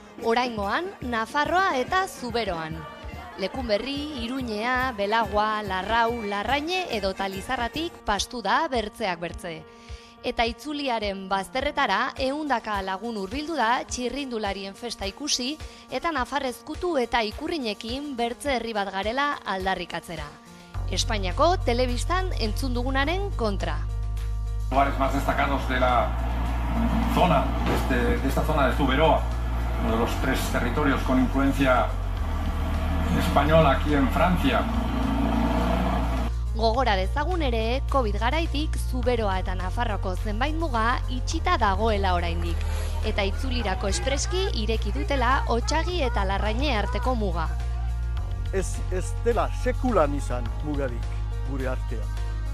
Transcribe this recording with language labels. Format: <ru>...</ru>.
<eu>Oraingoan, Nafarroa eta Zuberoan. Lekunberri, Iruñea, Belagua, Larrau, Larraine edo Lizarratik pastu da bertzeak bertze. Eta itzuliaren bazterretara 100 lagun hurbildu da txirrindularien festa ikusi eta nafarrezkutu eta ikurrinekin bertze herri bat garela aldarrikatzera. Espainiako telebistan entzun dugunaren kontra.</eu> <es>Lugares más destacados de la zona, de esta zona de Zuberoa, uno de los 3 territorios con influencia española aquí en Francia.</es> <eu>Gogora dezagun ere, Covid garaitik Zuberoa eta Nafarroko zenbait muga itxita dagoela oraindik. Eta itzulirako espreski ireki dutela Otsagi eta Larraine arteko muga. Ez dela sekulan izan mugarik gure artean.</eu>